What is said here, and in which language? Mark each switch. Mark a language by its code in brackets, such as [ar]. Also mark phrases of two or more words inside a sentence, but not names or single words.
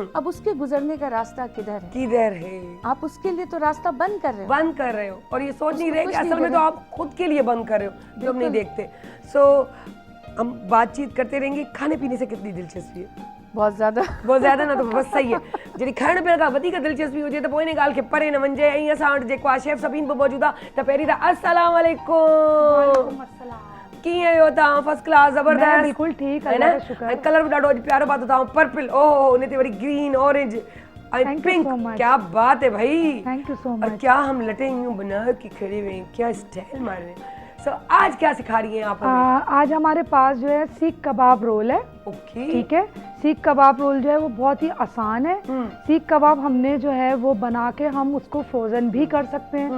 [ur] اب اس کے گزرنے کا راستہ کدھر ہے؟ آپ اس کے لیے تو راستہ بند کر رہے ہو اور یہ سوچ نہیں رہے کہ اصل میں تو آپ خود کے لیے بند کر رہے ہو، جب نہیں دیکھتے. سو ہم بات چیت کرتے رہیں گے۔ کھانے پینے سے کتنی دلچسپی ہے? بہت زیادہ نا، تو بس صحیح ہے. [sd] जड़ी खाने पीने का वधीक दिलचस्पी हुजे त पोइ इन ॻाल्हि खे परे न वञिजे। ऐं असां वटि जेको आहे शेफ सभीन बि मौजूदु आहे। त पहिरीं त [ar] السلام علیکم, [sd] कीअं आहियो तव्हां? [en] first class, [ur] ज़बरदस्त, بالکل ٹھیک ہے نا? [sd] कलर बि ॾाढो अॼु प्यारो पातो अथव, पर्पल, ओहो, उन ते वरी ग्रीन, ऑरेंज, [en] आई Thank you पिंक, so much. [ur] کیا بات ہے بھائی. [en] thank you so [ur] और [en] मच। [ur] کیا ہم لٹے یوں بنا کے کھڑے ہوئے ہیں، کیا سٹائل مار رہے ہیں. سو آج کیا سکھا رہی ہیں آپ ہمیں? آج ہمارے پاس جو ہے سیخ کباب رول ہے. ओके, ٹھیک ہے، سیخ کباب رول جو ہے وہ بہت ہی آسان ہے۔ سیخ کباب ہم نے جو ہے وہ بنا کے ہم اس کو فروزن بھی کر سکتے ہیں.